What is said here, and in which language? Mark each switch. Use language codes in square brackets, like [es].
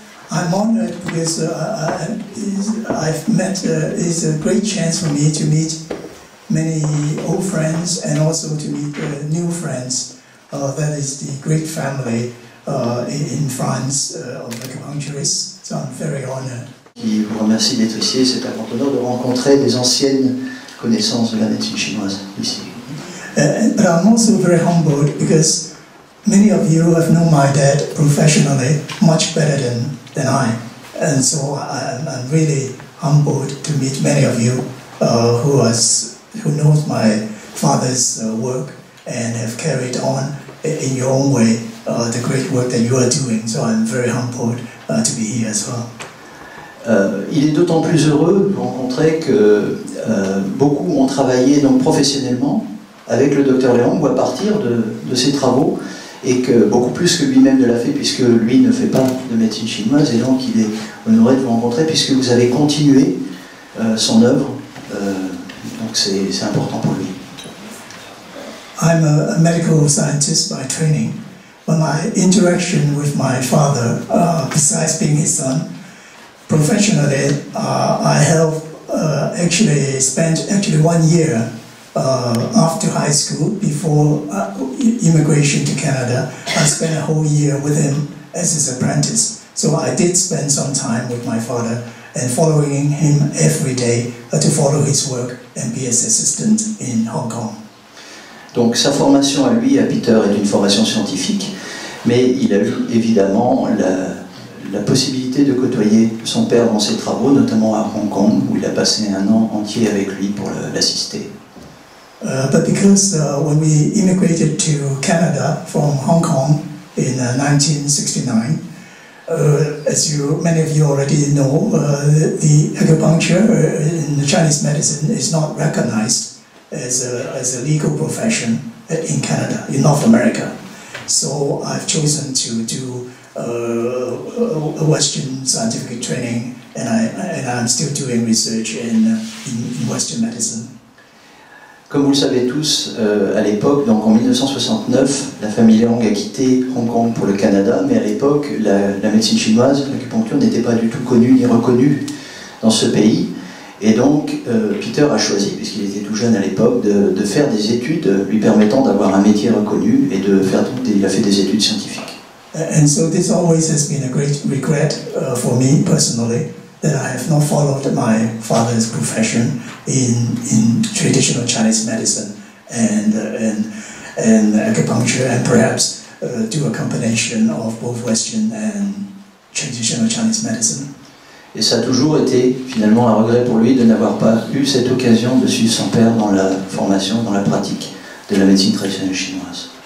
[en] I'm honored because I've met, it's a great chance for me to meet many old friends and also to meet new friends. That is the great family in France of acupuncturists, so I'm very honored. [fr] Je vous remercie d'être ici, c'est un grand honneur de rencontrer des anciennes connaissances de la médecine chinoise ici. [en] But I'm also very humbled because many of you have known my dad professionally much better than I. And so I'm really humbled to meet many of you who knows my father's work and have carried on in your own way the great work that you are doing. So I'm very humbled to be here as well. [fr] Il est d'autant plus heureux de rencontrer que beaucoup ont travaillé donc professionnellement avec le docteur Leong ou à partir de ses travaux, et que beaucoup plus que lui-même ne l'a fait puisque lui ne fait pas de médecine chinoise, et donc il est honoré de vous rencontrer puisque vous avez continué son œuvre, donc c'est important pour lui. [en] I'm a medical scientist by training, but my interaction with my father, besides being his son, professionally, I have actually spent 1 year after high school, before immigration to Canada. I spent a whole year with him as his apprentice. So I did spend some time with my father and following him every day to follow his work and be his assistant in Hong Kong. [fr] Donc sa formation à lui, à Peter, est une formation scientifique, mais il a eu évidemment la possibilité de côtoyer son père dans ses travaux, notamment à Hong Kong, où il a passé un an entier avec lui pour l'assister. [en] But because when we immigrated to Canada from Hong Kong in 1969, as many of you already know, the acupuncture in the Chinese medicine is not recognized as a legal profession in Canada, in North America. So I've chosen to do a Western scientific training, and I'm still doing research in Western medicine. [fr] Comme vous le savez tous, à l'époque, donc en 1969, la famille Leong a quitté Hong Kong pour le Canada, mais à l'époque, la médecine chinoise, l'acupuncture n'était pas du tout connue ni reconnue dans ce pays. Et donc, Peter a choisi, puisqu'il était tout jeune à l'époque, de faire des études lui permettant d'avoir un métier reconnu, et il a fait des études scientifiques. [en] And so this always has been a great regret for me personally, that I have not followed my father's profession in traditional Chinese medicine and acupuncture, and perhaps do a combination of both Western and traditional Chinese medicine. [fr] Et ça a toujours été finalement un regret pour lui de n'avoir pas eu cette occasion de suivre son père dans la formation, dans la pratique de la médecine traditionnelle chinoise.